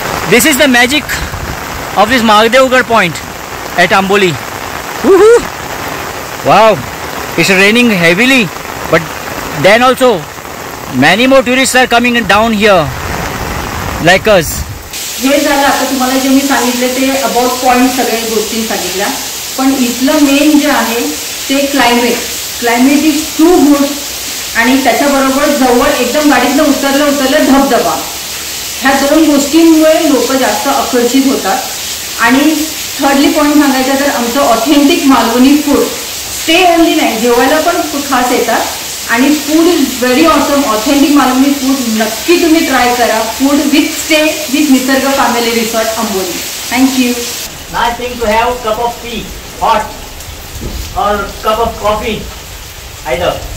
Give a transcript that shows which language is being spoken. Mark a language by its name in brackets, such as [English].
[English] This is the magic of this Mahadevgarh point at Amboli. Woohoo! Wow, it's raining heavily, but then also many more tourists are coming down here like us. [Marathi] हे झालं. आता तुम्हाला जे मी सांगितले ते about point सगळ्या गोष्टी सांगितल्या. पण इथलं मेन जे आहे ते [English] Climate is too good. [Marathi] आणि त्याच्याबरोबर जवळ एकदम गाडीतनं उतरलं धबधबा. ह्या दोन गोष्टींमुळे लोक जास्त आकर्षित होतात. आणि थर्डली पॉईंट सांगायचं तर आमचं authentic Malvani food. Stay only नाही, जेवायला पण खास येतात. आणि [English] Food is very awesome. [Marathi] Authentic Malvani food नक्की तुम्ही ट्राय करा. [English] Food with stay with Nisarg family resort Amboli. Thank you. Nice thing to have cup of tea, hot, or cup of coffee, either.